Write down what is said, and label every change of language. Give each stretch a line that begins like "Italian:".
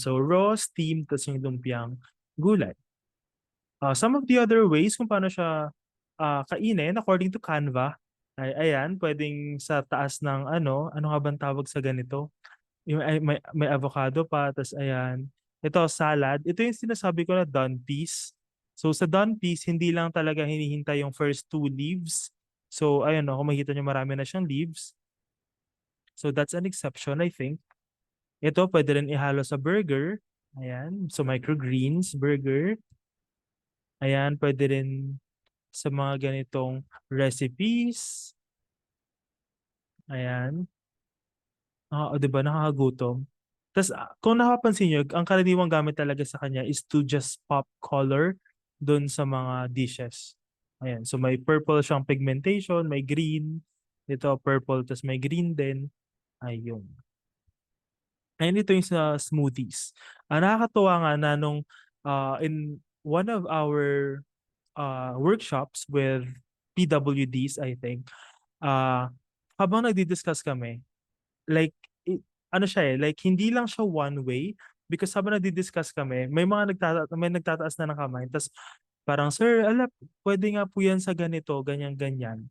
Filipino: So, raw, steamed, tapos yung lumpiang gulay.
English: Some of the other ways
Filipino: kung paano siya kainin according to Canva, ay ayan, pwedeng sa taas ng ano nga bang tawag sa ganito? Yung may avocado pa, tas ayan. Ito salad. Ito yung sinasabi ko na done piece. So sa done piece, hindi lang talaga hinihintay yung first two leaves. So ayun, kung makikita nyo marami na siyang leaves.
English: So that's an exception, I think.
Filipino: Ito pwede rin ihalo sa burger. Ayan, so microgreens, burger. Ayan, pwede rin sa mga ganitong recipes. Ayan. O, diba? Nakakagutom. Tapos, kung nakapansin nyo, ang karaniwang gamit talaga sa kanya is
English: to just pop color
Filipino: dun sa mga dishes. Ayan. So, may purple siyang pigmentation, may green. Ito, purple, tapos may green din. Ayun. Ayun, ito yung sa smoothies. Nakakatuwa nga na nung
English: in one of our workshops with PWDs, I think,
Filipino: habang nagdi-discuss kami, like, ano siya like, hindi lang siya
English: one way, because
Filipino: habang nagdi-discuss kami, may nagtataas na ng kamay, tapos parang, sir, pwede nga po yan sa ganito, ganyan-ganyan.